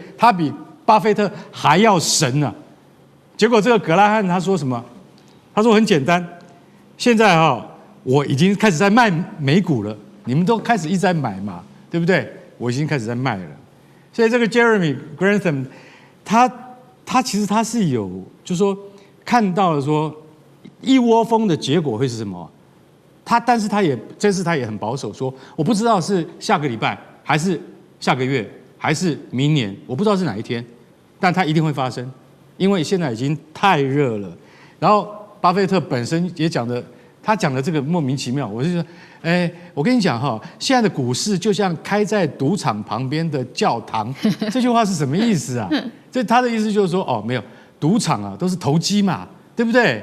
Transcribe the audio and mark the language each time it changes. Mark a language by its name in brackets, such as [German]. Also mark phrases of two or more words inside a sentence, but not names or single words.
[Chinese] 他比巴菲特還要神啊！結果這個格拉漢他說什麼？他說很簡單，現在我已經開始在賣美股了，你們都開始一直在買嘛，對不對？我已經開始在賣了。所以這個 Jeremy Grantham，他其實他是有，就是說看到了說一窩蜂的結果會是什麼？但是這次他也很保守，說我不知道是下個禮拜還是下個月還是明年，我不知道是哪一天，但它一定會發生，因為現在已經太熱了。然後巴菲特本身也講的，他講的這個莫名其妙，我就說。我跟你講哈，現在的股市就像開在賭場旁邊的教堂，這句話是什麼意思啊？這他的意思就是說，沒有賭場啊，都是投機嘛，對不對？